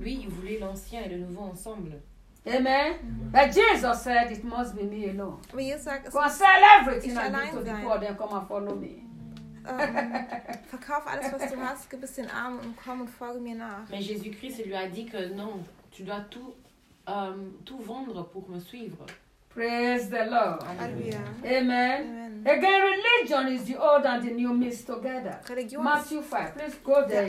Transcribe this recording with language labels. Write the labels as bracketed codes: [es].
[fr] Lui, il voulait l'ancien et le nouveau ensemble. Amen. [en] But Jesus said, it must be me alone. [de] Aber Jesus sagt, [en] go and sell everything and give to the poor, then come and follow me. [de] Verkauf alles, was du hast, gib es den Armen und komm und folge mir nach. [fr] Mais Jésus-Christ lui a dit que non, tu dois tout vendre pour me suivre. [en] Praise the Lord. Alleluia. Amen. Amen. Again, religion is the old and the new mixed together. Religion. Matthew 5, please go there.